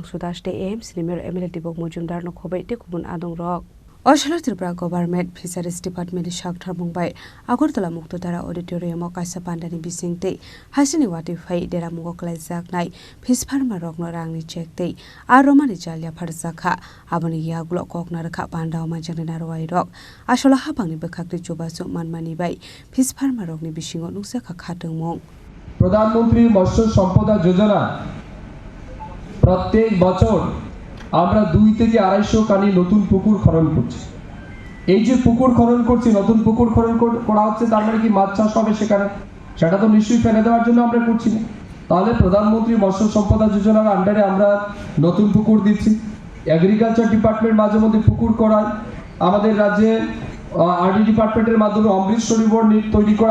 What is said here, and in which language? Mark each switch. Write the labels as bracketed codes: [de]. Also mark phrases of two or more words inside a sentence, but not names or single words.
[trp] sudash de AIMS nimer MLA Dibok Mujumdar no khobai te kubun adong rok Ashalo Tripura Government Fisheries Department Shakthar Mumbai Agartala Muktodara Auditorium o kaisa pandani bising de hasani wate faye dera mungo kalai jaknai [en] fish farmer [trp] rokno rangni jekte aromani jalya pharjaka aboni yaglo kokna rakha panda manjani narwai rok Ashalo habangni bekhakri jobasu manmani bai [en] fish farmer [trp] rokni bisingo nungsa khatungmong [bn] প্রধানমন্ত্রী মৎস্য সম্পদা যোজনা প্রত্যেক বছর আমরা 2 থেকে 250 কানি নতুন পুকুর খনন করছি এই যে পুকুর খনন করছি নতুন পুকুর খনন করা হচ্ছে তার মানে কি মাছ চাষ হবে সেখানে সেটা তো নিশ্চয়ই ফেলে দেওয়ার জন্য আমরা করছি না তাহলে প্রধানমন্ত্রী মৎস্য সম্পদা যোজনার আন্ডারে আমরা নতুন পুকুর দিচ্ছি এগ্রিকালচার ডিপার্টমেন্ট মাঝে মধ্যে পুকুর করায় আমাদের রাজ্যে আরডি ডিপার্টমেন্টের মাধ্যমে অমৃত সরোবর তৈরি করা